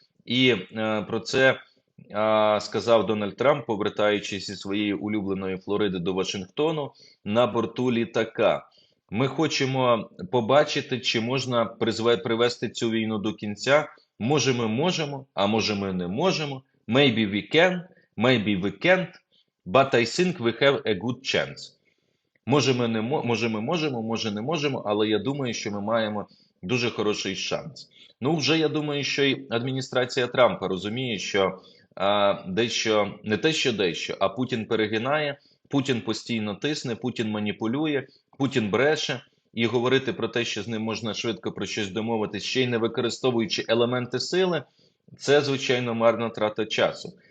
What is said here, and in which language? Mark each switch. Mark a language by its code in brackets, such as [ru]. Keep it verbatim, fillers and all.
[uk] І е, про це а, сказав Дональд Трамп, повертаючись зі своєї улюбленої Флориди до Вашингтону на борту літака. Ми хочемо побачити, чи можна призве- привести цю війну до кінця. Може, ми можемо, а може, ми не можемо. [en] Maybe we can, maybe we can't, but I think we have a good chance. [uk] Може, ми не мо- може, ми можемо, може, не можемо, але я думаю, що ми маємо дуже хороший шанс. Ну, вже я думаю, що і адміністрація Трампа розуміє, що а, дещо не те, що дещо, а Путін перегинає, Путін постійно тисне, Путін маніпулює, Путін бреше, і говорити про те, що з ним можна швидко про щось домовитись, ще й не використовуючи елементи сили, це, звичайно, марна трата часу.